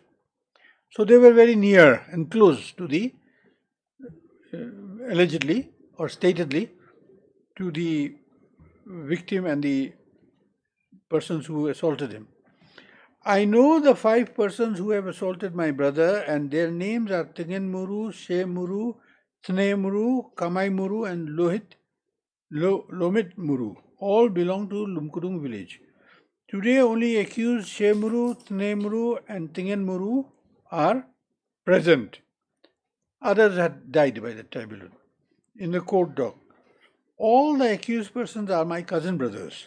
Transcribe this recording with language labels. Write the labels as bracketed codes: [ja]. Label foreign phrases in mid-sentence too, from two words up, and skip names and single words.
[en] So they were very near and close to the, allegedly or statedly, to the victim and the persons who assaulted him. I know the 5 persons who have assaulted my brother, and their names are Tingen Muru, She Muru, Thne Muru, Kamai Muru and Lomit Muru. All belong to Lumkudung village. Today only accused Shemuru, Tnemuru and Tingenmuru are present. Others had died by that time. In the court dock. All the accused persons are my cousin brothers.